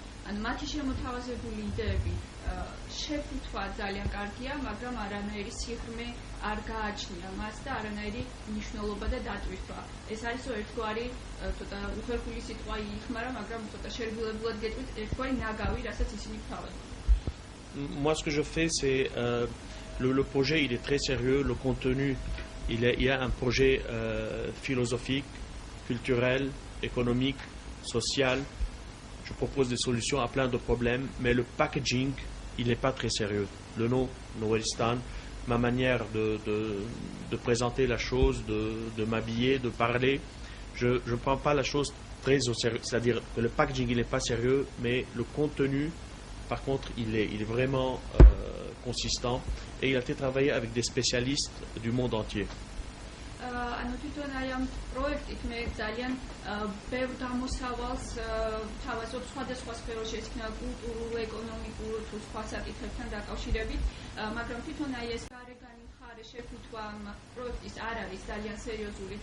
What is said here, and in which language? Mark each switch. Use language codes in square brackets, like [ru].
[ka] ანუ მათი შემოთავაზებული იდეები შეფუთვა ძალიან კარგია, მაგრამ არანაირი სიღრმე არ გააჩნია მას და არანაირი მნიშვნელობა და დატვირთვა. ეს არის ერთგვარი ცოტა უხერხული სიტყვა იხმარა, მაგრამ ცოტა შერგულებულად გეტყვით, ერთგვარი ნაგავი, რასაც ისინი თავაზობენ. [fr] Moi ce que je fais c'est le projet il est très sérieux, le contenu il y a un projet philosophique, culturel, économique, social. Je propose des solutions à plein de problèmes, mais le packaging il n'est pas très sérieux. Le nom Nouristan, ma manière de présenter la chose, de m'habiller, de parler, je ne prends pas la chose très au sérieux. C'est-à-dire que le packaging, il n'est pas sérieux, mais le contenu, par contre, il est vraiment consistant. Et il a été travaillé avec des spécialistes du monde entier. [ka] ანუ თვითონ აი ამ პროექტით მე ძალიან ბევრ გამოსავალს თავაზობ სხვადასხვა სფეროში, ეს იქნება კულტურულ, ეკონომიკურ თუ სხვა საკითხებთან დაკავშირებით, მაგრამ თვითონ აი ეს გარეგანი მხარე შეფუთვა ამ პროექტის არ არის ძალიან სერიოზული.